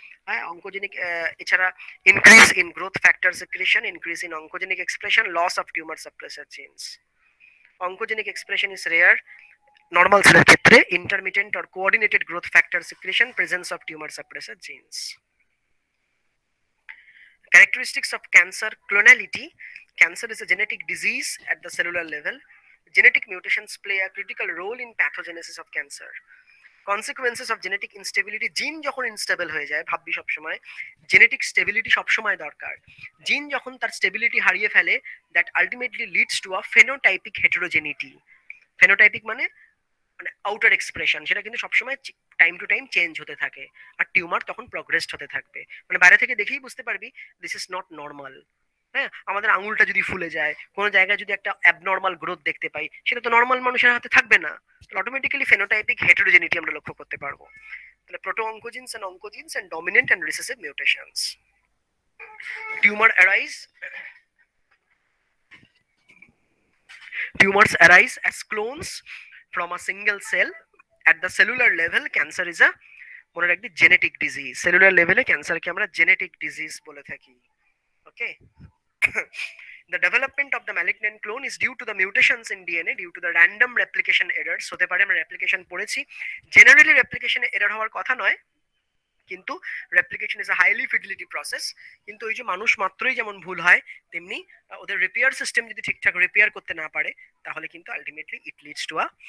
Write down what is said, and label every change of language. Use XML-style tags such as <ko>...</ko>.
<en>হ্যাঁ, অঙ্কোজেনিক, এছাড়া increase in growth factor secretion, increase in oncogenic expression, loss of tumour suppressor genes. Oncogenic expression is rare</en> <bn>normal সেলের ক্ষেত্রে,</bn> <en>Intermittent or coordinated growth factor secretion, presence of tumour suppressor genes. Characteristics of cancer clonality. Cancer is a genetic disease at the cellular level. Genetic mutations play a critical role in pathogenesis of cancer. Consequences of genetic instability.</en> <bn>জিন যখন unstable হয়ে যায়, ভাববি সবসময় genetic stability সবসময় দরকার। জিন যখন তার স্টেবিলিটি হারিয়ে ফেলে,</bn> <en>That ultimately leads to a phenotypic heterogeneity.</en> <bn>Phenotypic মানে আউটার এক্সপ্রেশন, সেটা কিন্তু সবসময় টাইম টু টাইম চেঞ্জ হতে থাকে, আর টিউমার তখন প্রগ্রেসড হতে থাকবে। মানে বাইরে থেকে দেখেই বুঝতে পারবি</bn> <en>This is not normal.</en> <bn>হ্যাঁ, আমাদের আঙুলটা যদি ফুলে যায়, কোনো জায়গায় যদি একটা অ্যাবনর্মাল গ্রোথ দেখতে পাই, সেটা তো নর্মাল মানুষের হাতে থাকবে না, তাহলে অটোমেটিক্যালি ফেনোটাইপিক হেটেরোজেনিটি আমরা লক্ষ্য করতে পারবো।</bn> <en>তাহলে proto oncogenes and dominant and recessive mutations. Tumour arise Tumors arise as clones from a single cell. At the cellular level, cancer is a</en> <bn>মনে রাখবি</bn> <en>Genetic disease.</en> <bn>সেলুলার লেভেলে ক্যান্সারকে আমরা জেনেটিক ডিজিজ বলে থাকি। ওকে,</bn> <en>the development of the malignant clone is due to the mutations in DNA due to the random replication errors.</en> <bn>হতে পারে, আমরা replication পড়েছি, জেনারেলি রেপ্লিকেশনে এরর হওয়ার কথা নয়, কিন্তু</bn> <en>Replication is a highly fidelity process.</en> <bn>কিন্তু ওই যে মানুষ মাত্রই যেমন ভুল হয়, তেমনি ওদের রিপেয়ার সিস্টেম যদি ঠিকঠাক রিপেয়ার করতে না পারে, তাহলে কিন্তু</bn> <en>ultimately it leads to a</en>